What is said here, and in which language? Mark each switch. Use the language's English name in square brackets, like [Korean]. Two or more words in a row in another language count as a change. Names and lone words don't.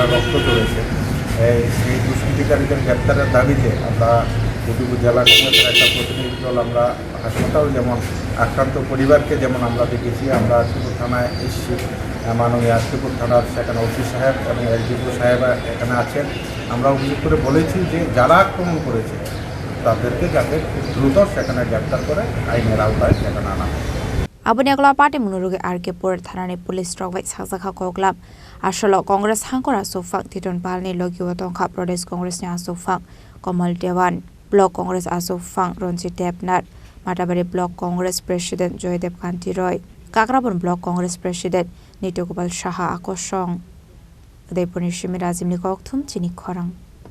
[Bangla] রক্ত ঝরেছে সেই দুষ্কৃতিকারীদের গ্রেপ্তারের দাবিতে আমরা উদয়পুর জেলা কংগ্রেসের একটা প্রতিনিধি দল আমরা হাসপাতাল যেমন আক্রান্ত পরিবারকে যেমন আমরা দেখেছি আমরা আশিপুর থানায় এসেছি মাননীয় আশিপুর থানার সেখানে ওসি সাহেব এবং এসডিপো সাহেব এখানে আছেন আমরা অভিযোগ করে বলেছি যে যারা আক্রমণ করেছে তাদেরকে যাতে দ্রুত সেখানে গ্রেপ্তার করে আইনের আওতায় সেখানে আনা হয় [Kok Borok] Aboni agla Patimungni Arkepur Thanani Police Sogwikha Sakha Koklam Ashalo Congress Hangkhor Achukphang Tidon Bal ni Logi Butok Pradesh Congressni Achukphang Komal Dewan Block Congress Achukphang Ronjit Debnat Matabari Block Congress President Joydev Kanti Roy Kakrabon Block Congress President Nitogopal Shaha Akosong Udaipur Shimi Razimni Koktwma Chini Khorang